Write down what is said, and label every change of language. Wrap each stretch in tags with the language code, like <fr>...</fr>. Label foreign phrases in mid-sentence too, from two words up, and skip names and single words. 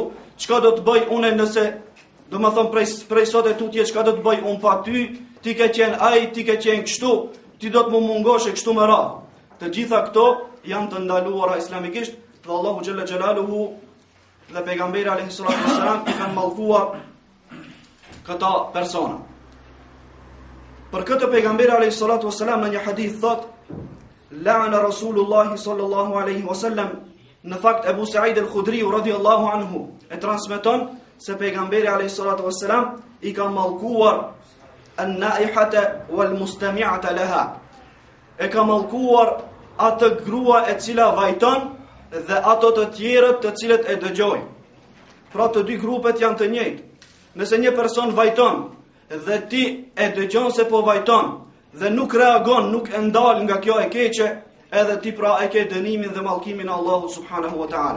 <sq>Çka do të bëj unë nëse, do më thonë prej sot e tutje, çka do të bëj unë pa ty, ti ke qenë ai, ti ke qenë kështu, ti do të më mungosh e kështu më radhë. Të gjitha këto janë të ndaluara islamikisht dhe Allahu</sq> <ar>جل جلاله</ar> <sq>dhe pejgamberi</sq> <ar>عليه الصلاة والسلام</ar> <sq>i kanë mallkuar këta persona. Për këtë pejgamberi</sq> <ar>عليه الصلاة والسلام</ar> <sq>në një hadith thotë:</sq> <ar>لعن رسول الله صلى الله عليه وسلم.</ar> <sq>Në fakt Abu Sa'id al-Khudri</sq> <ar>رضي الله عنه</ar> <sq>e transmeton se pejgamberi</sq> <ar>عليه الصلاة والسلام</ar> <sq>i ka mallkuar</sq> <ar>النائحة والمستمعة لها.</ar> <sq>E ka mallkuar atë grua e cila vajton dhe ato të tjerët të cilët e dëgjojnë. Pra të dy grupet janë të njëjtë. Nëse një person vajton dhe ti e dëgjon se po vajton dhe nuk reagon, nuk e ndal nga kjo e keqe, edhe ti pra e ke dënimin dhe mallkimin e Allahut</sq> <ar>سبحانه وتعالى.</ar>